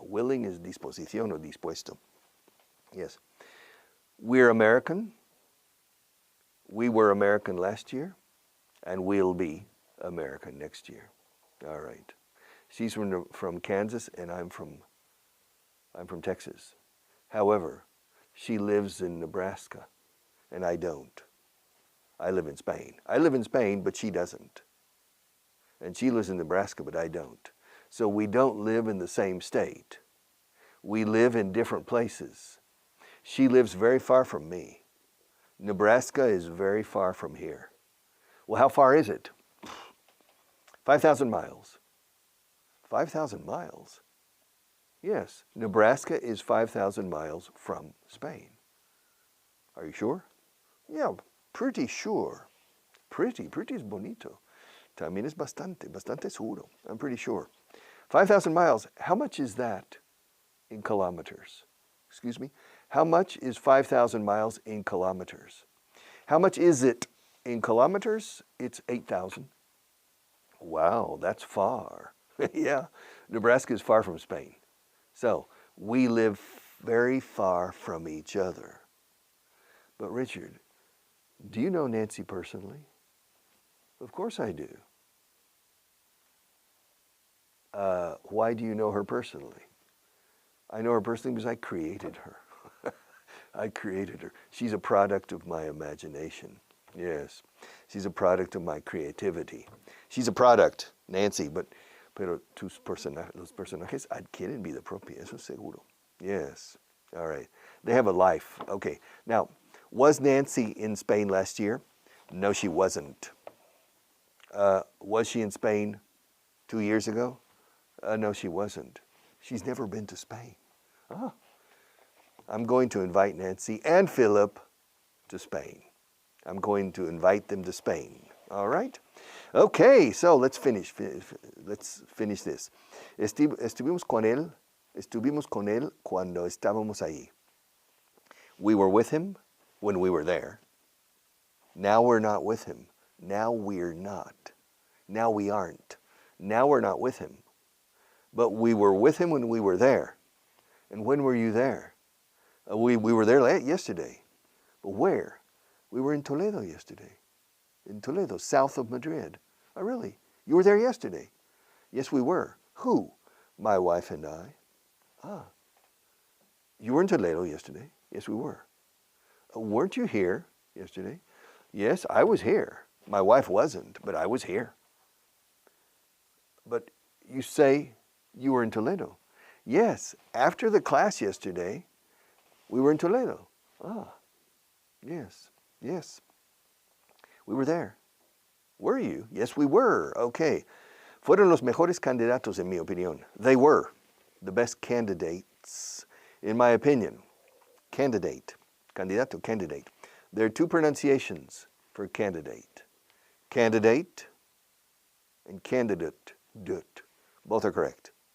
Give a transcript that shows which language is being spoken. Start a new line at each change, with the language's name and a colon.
English: Willing is disposición o dispuesto. Yes. We're American. We were American last year, and we'll be American next year. All right. She's from Kansas, and I'm from Texas. However, she lives in Nebraska, and I don't. I live in Spain. I live in Spain, but she doesn't. And she lives in Nebraska, but I don't. So we don't live in the same state. We live in different places. She lives very far from me. Nebraska is very far from here. Well, how far is it? 5,000 miles. 5,000 miles? Yes, Nebraska is 5,000 miles from Spain. Are you sure? Yeah, pretty sure.
Spanish: Pretty es bonito. También es bastante seguro.
English: I'm pretty sure. 5,000 miles, how much is that in kilometers? Excuse me? How much is 5,000 miles in kilometers? How much is it in kilometers? It's 8,000. Wow, that's far. Yeah, Nebraska is far from Spain. So we live very far from each other. But Richard, do you know Nancy personally? Of course I do. Why do you know her personally? I know her personally because I created her. I created her. She's a product of my imagination. Yes, she's a product of my creativity. She's a product,
Spanish: Nancy, pero los personajes adquieren vida propia, eso seguro.
English: Yes, all right. They have a life. Okay, now, was Nancy in Spain last year? No, she wasn't. Was she in Spain 2 years ago? No, she wasn't. She's never been to Spain. Ah. I'm going to invite Nancy and Philip to Spain. I'm going to invite them to Spain. All right? Okay, so let's finish this.
Spanish: Estuvimos con él cuando estábamos ahí.
English: We were with him when we were there. Now we're not with him. Now we're not. Now we aren't. Now we're not with him. But we were with him when we were there. And when were you there? We were there yesterday. But where? We were in Toledo yesterday. In Toledo, south of Madrid. Oh, really? You were there yesterday? Yes, we were. Who? My wife and I. Ah. You were in Toledo yesterday? Yes, we were. Weren't you here yesterday? Yes, I was here. My wife wasn't, but I was here. But you say you were in Toledo. Yes, after the class yesterday, we were in Toledo. Ah, yes. We were there. Were you? Yes, we were. Okay.
Spanish: Fueron los mejores candidatos, en mi opinión.
English: They were the best candidates, in my opinion. Candidato, candidate. There are two pronunciations for candidate. Candidate and candidate. Both are correct.